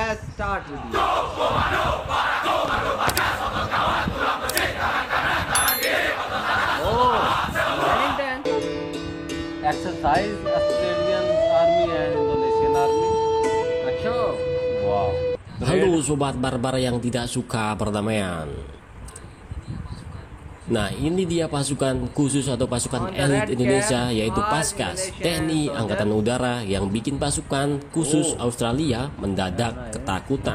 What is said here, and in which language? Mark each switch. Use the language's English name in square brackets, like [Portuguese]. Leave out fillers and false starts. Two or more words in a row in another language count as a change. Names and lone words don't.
[English] Let's start video. Exercise Australian Army and Indonesian Army. [Hindi] अच्छा, वाह। [Indonesian] Halo sobat barbar yang tidak suka perdamaian. Nah, ini dia pasukan khusus atau pasukan elit Indonesia, yaitu Paskas TNI Angkatan Udara yang bikin pasukan khusus Australia mendadak ketakutan.